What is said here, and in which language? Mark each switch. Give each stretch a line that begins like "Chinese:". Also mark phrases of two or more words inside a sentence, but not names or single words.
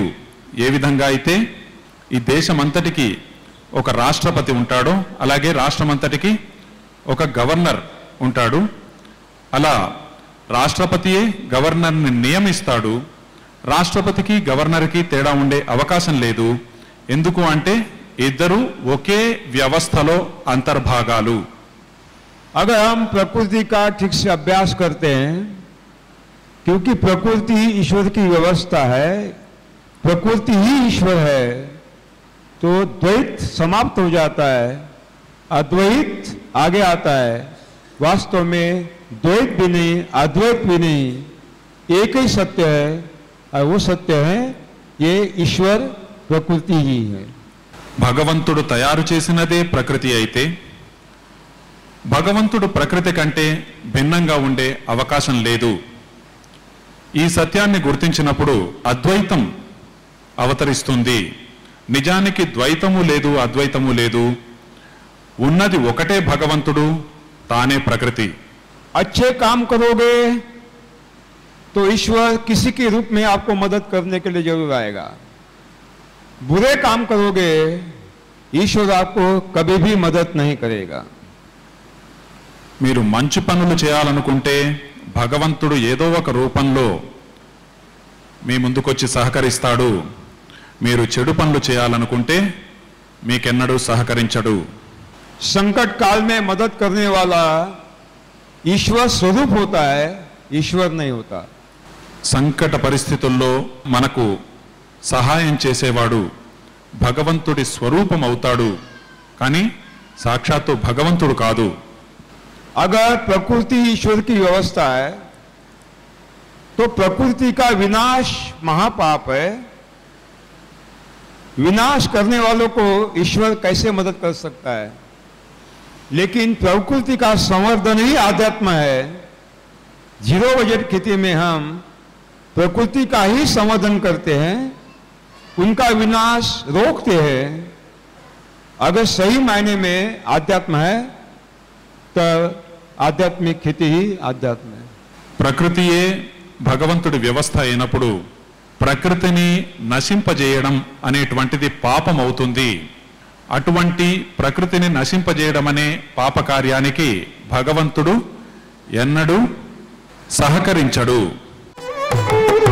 Telugu: ఏ విధంగా అయితే ఈ దేశమంతటికి ఒక రాష్ట్రపతి ఉంటాడో అలాగే రాష్ట్రమంతటికి ఒక గవర్నర్ ఉంటాడు. అలా రాష్ట్రపతియే గవర్నర్ని నియమిస్తాడు. రాష్ట్రపతికి గవర్నర్కి తేడా ఉండే అవకాశం లేదు. ఎందుకు అంటే ఇద్దరు ఒకే వ్యవస్థలో అంతర్భాగాలు.
Hindi: अगर हम प्रकृति का ठीक से अभ्यास करते हैं, क्योंकि प्रकृति ईश्वर की व्यवस्था है, प्रकृति ही ईश्वर है, तो द्वैत समाप्त हो जाता है, अद्वैत आगे आता है. वास्तव में द्वैत भी नहीं, अद्वैत भी नहीं, एक ही सत्य है और वो सत्य है ये ईश्वर प्रकृति ही है.
Telugu: భగవంతుడు తయారు చేసినదే ప్రకృతి అయితే భగవంతుడు ప్రకృతి కంటే భిన్నంగా ఉండే అవకాశం లేదు. ఈ సత్యాన్ని గుర్తించినప్పుడు అద్వైతం అవతరిస్తుంది. నిజానికి ద్వైతము లేదు, అద్వైతము లేదు. ఉన్నది ఒకటే భగవంతుడు, తానే ప్రకృతి.
Hindi: अच्छे काम करोगे तो ईश्वर किसी के रूप में आपको मदद करने के लिए जरूर आएगा. बुरे काम करोगे ईश्वर आपको कभी भी मदद नहीं करेगा.
Telugu: మీరు మంచి పనులు చేయాలనుకుంటే భగవంతుడు ఏదో ఒక రూపంలో మీ ముందుకొచ్చి సహకరిస్తాడు. మీరు చెడు పనులు చేయాలనుకుంటే మీకెన్నడూ సహకరించడు.
Hindi: संकट काल में मदद करने वाला ईश्वर स्वरूप होता है, ईश्वर नहीं होता.
Telugu: సంకట పరిస్థితుల్లో మనకు సహాయం చేసేవాడు భగవంతుడి స్వరూపం అవుతాడు, కానీ సాక్షాత్తు భగవంతుడు కాదు.
Hindi: अगर प्रकृति ईश्वर की व्यवस्था है तो प्रकृति का विनाश महापाप है. विनाश करने वालों को ईश्वर कैसे मदद कर सकता है? लेकिन प्रकृति का संवर्धन ही आध्यात्म है.
English: zero budget
Hindi: खेती में हम प्रकृति का ही संवर्धन करते हैं, उनका विनाश रोकते हैं. अगर सही मायने में आध्यात्म है तो आध्यात्मिक खेती ही आध्यात्म है.
Telugu: ప్రకృతియే భగవంతుడి వ్యవస్థ అయినప్పుడు ప్రకృతిని నశింపజేయడం అనేటువంటిది పాపం అవుతుంది. అటువంటి ప్రకృతిని నశింపజేయడం అనే పాపకార్యానికి భగవంతుడు ఎన్నడూ సహకరించడు.